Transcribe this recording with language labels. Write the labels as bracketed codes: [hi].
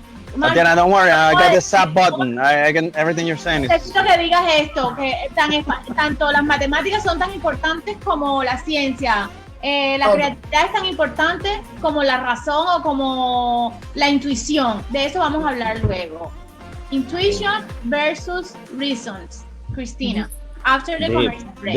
[en] Tatiana, don't worry, I got the sub button. I can, everything you're saying is... [es] Necesito que digas esto, que tanto las matemáticas son tan importantes como la ciencia. La creatividad es tan importante como la razón o como la intuición. De eso vamos a hablar luego. [en] Intuition versus reasons. Christina, after the commercial break.